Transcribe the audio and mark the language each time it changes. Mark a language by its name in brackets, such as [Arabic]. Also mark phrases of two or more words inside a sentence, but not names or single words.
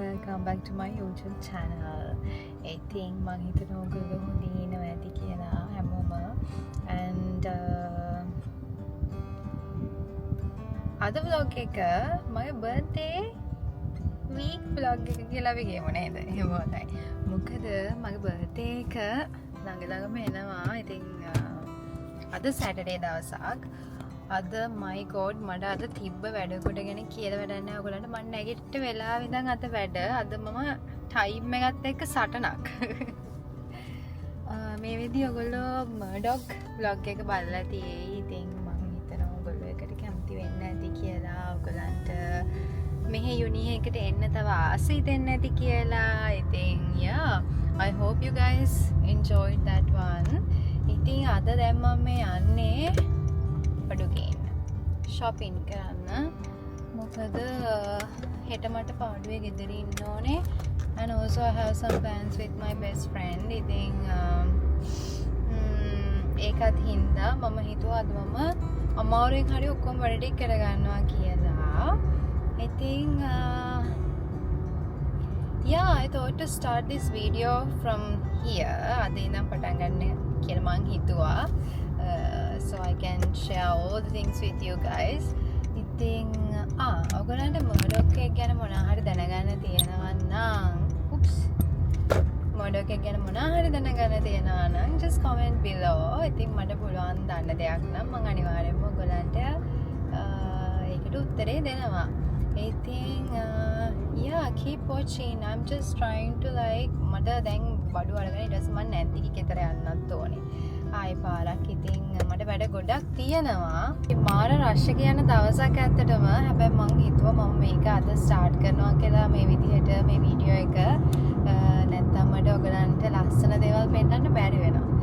[English] welcome back to my YouTube channel. [Sinhala] ඉතින් මං හිතනවා ඔයගොල්ලෝ හොඳින් ඉන්නවා ඇති කියලා හැමෝම. and අද vlog එක මගේ [English] birthday week vlog [Sinhala] එක කියලා අපි ගේමු නේද? එහෙම හොඳයි. මොකද මගේ birthday එක ළඟ එනවා. ඉතින් අද Saturday දවසක්. අද [English] my god [Sinhala] මට අද තිබ්බ වැඩ කොට ගැන කියලා වැඩක් නැහැ ඔයගලන්ට. මම නැගිට වෙලාව ඉඳන් අද වැඩ. අද මම ටයිම් එකත් එක්ක සටනක්. මේ විදිහ ඔයගොල්ලෝ මර්ඩොක් vlog එක බලලා තියෙයි. ඉතින් මම හිතනවා ඔයගොල්ලෝ එකට කැමති වෙන්න ඇති කියලා. ඔයගලන්ට මෙහි යුනි එකට එන්න තව ආසයි දෙන්න ඇති කියලා. [English] ඉතින් yeah, I hope you guys enjoyed that one. [Sinhala] ඉතින් අද දැන් මම යන්නේ පඩුගේන්න shopping කරන්න. මොකද හෙට මට පාඩුවේ ගෙදර ඉන්න ඕනේ. [English] and also I have some plans with my best friend. [Sinhala] ඉතින් ඒකත් හින්දා මම හිතුවා අද මම අමාරුවෙන් හරි ඔක්කොම වැඩ ටික කරගන්නවා කියලා. [English] ඉතින් yeah, I thought to start this video from here. [Sinhala] අද ඉඳන් පටන් ගන්න කියලා මං හිතුවා. [English] So I can share all the things with you guys. [Sinhala] ඉතින් ඔයගොල්ලන්ට මොඩොක් එක ගැන මොනවා හරි දැනගන්න තියෙනවා නම් මොඩොක් එක ගැන මොනවා හරි දැනගන්න තියෙනවා නම් [English] just comment below. [Sinhala] ඉතින් මට පුළුවන් දන්න දෙයක් නම් මම අනිවාර්යෙන්ම ඔයගොල්ලන්ට ඒකට උත්තරේ දෙනවා. [English] ඉතින් yeah, keep watching. I'm just trying to like [Sinhala] මට දැන් බඩු අරගෙන ඊට පස්සේ මම නැන්දිගේ ගෙදර යන්නත් ඕනේ. ආයි පාරක්. ඉතින් මට වැඩ ගොඩක් තියෙනවා. මාර රෂ් එක යන දවසක් ඇත්තටම. හැබැයි මං හිතුවා මම මේක අද ස්ටාර්ට් කරනවා කියලා මේ විදිහට මේ වීඩියෝ එක. නැත්තම් මට ඔයගලන්ට ලස්සන දේවල් පෙන්නන්න බැරි වෙනවා.